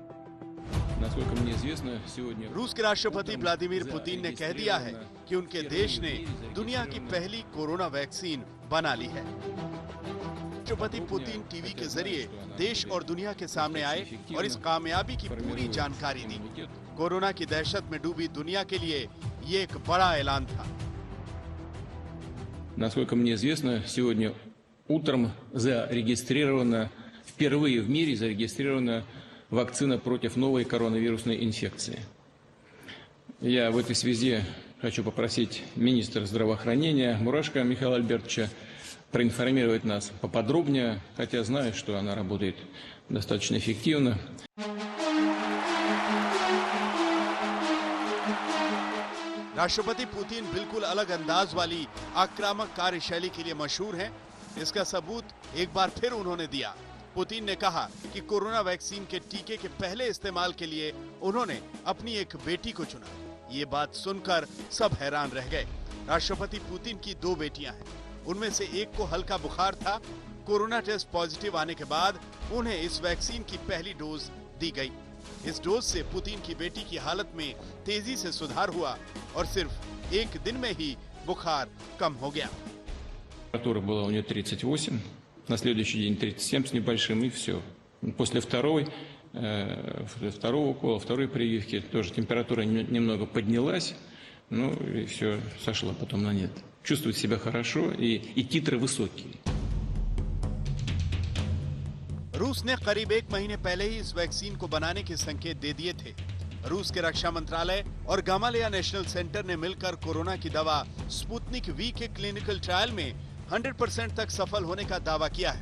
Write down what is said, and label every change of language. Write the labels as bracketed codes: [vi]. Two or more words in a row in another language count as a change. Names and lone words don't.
[hi] रूस के राष्ट्रपति व्लादिमीर पुतिन ने कह दिया है कि उनके देश ने दुनिया की पहली कोरोना वैक्सीन बना ली है। राष्ट्रपति पुतिन टीवी के जरिए देश और दुनिया के सामने आए और इस कामयाबी की पूरी जानकारी दी। कोरोना की दहशत में डूबी दुनिया के लिए ये एक बड़ा ऐलान था। [ru] Насколько мне известно, сегодня утром впервые в мире зарегистрирована вакцина против новой коронавирусной инфекции. Я в этой связи хочу попросить министра здравоохранения Мурашко Михаила Альбертовича проинформировать нас поподробнее, хотя знаю, что она работает достаточно эффективно. [hi] राष्ट्रपति पुतिन बिल्कुल अलग अंदाज वाली आक्रामक कार्यशैली के लिए मशहूर हैं। इसका सबूत एक बार फिर उन्होंने दिया। पुतिन ने कहा कि कोरोना वैक्सीन के टीके के पहले इस्तेमाल के लिए उन्होंने अपनी एक बेटी को चुना। ये बात सुनकर सब हैरान रह गए। राष्ट्रपति पुतिन की 2 बेटियां हैं, उनमें से एक को हल्का बुखार था। कोरोना [en] test positive [hi] आने के बाद उन्हें इस वैक्सीन की पहली डोज दी गई। इस डोज से पुतिन की बेटी की हालत में तेजी से सुधार हुआ और सिर्फ एक दिन में ही बुखार कम हो गया। [ru] Температура была у нее 38, на следующий день 37 с небольшим, и все. После второго укола, второй прививки тоже температура немного поднялась, ну и все, сошло потом на нет. Чувствует себя хорошо и титры высокие. [hi] रूस ने करीब 1 महीने पहले ही इस वैक्सीन को बनाने के संकेत दे दिए थे। रूस के रक्षा मंत्रालय और गामालेया नेशनल सेंटर ने मिलकर कोरोना की दवा स्पुतनिक वी के [en] clinical trial [hi] में 100% तक सफल होने का दावा किया है।